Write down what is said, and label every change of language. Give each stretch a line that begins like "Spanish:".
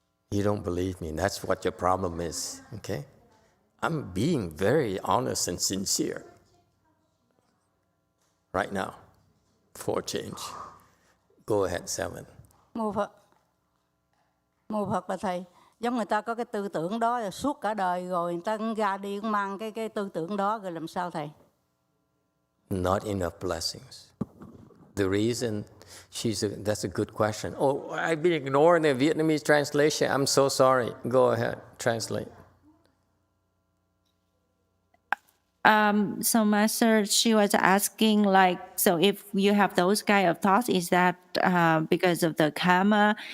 English: You don't believe me. That's what your problem is, okay? I'm being very honest and sincere right now for change. Go ahead, 7.
Vietnamese: Mô Phật và Thầy, giống người ta có cái tư tưởng đó là suốt cả đời rồi, người ta cũng ra đi cũng mang cái tư tưởng đó, rồi làm sao Thầy?
English: Not enough blessings. The reason that's a good question. Oh, I've been ignoring the Vietnamese translation. I'm so sorry. Go ahead, translate. So Master, she was asking, so if you have those kind of thoughts, is that because of the karma?